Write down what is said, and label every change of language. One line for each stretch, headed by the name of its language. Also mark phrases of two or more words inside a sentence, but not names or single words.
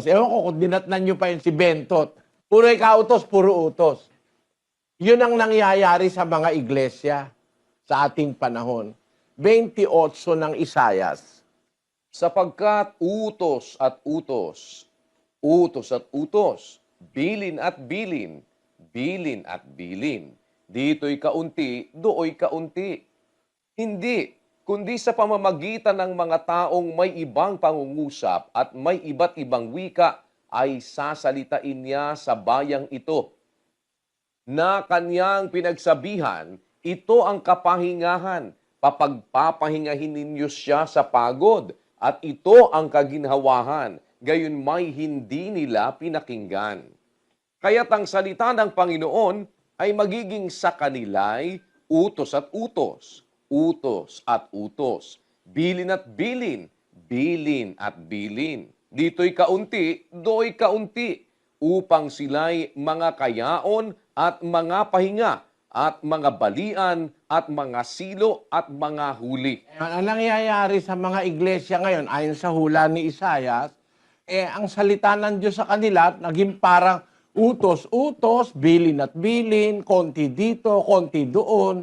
Filipino: Ewan ko kung dinatnan nyo pa yun si Bentot. Puro ikautos, puro utos. Yun ang nangyayari sa mga iglesia sa ating panahon. 28 ng Isayas. Sapagkat utos at utos, bilin at bilin, bilin at bilin. Dito'y kaunti, dooy kaunti. Hindi, kundi sa pamamagitan ng mga taong may ibang pangungusap at may iba't ibang wika ay sasalitain niya sa bayang ito. Na kanyang pinagsabihan, ito ang kapahingahan, papagpapahingahin ninyo siya sa pagod, at ito ang kaginhawahan, gayon may hindi nila pinakinggan. Kaya't ang salita ng Panginoon ay magiging sa kanila'y utos at utos, bilin at bilin, bilin at bilin. Dito'y kaunti, do'y kaunti, upang sila'y mga kayaon at mga pahinga, at mga balian, at mga silo, at mga huli. Ang nangyayari sa mga iglesia ngayon, ayon sa hula ni Isaias, ang salita ng Diyos sa kanila, naging parang utos-utos, bilin at bilin, konti dito, konti doon.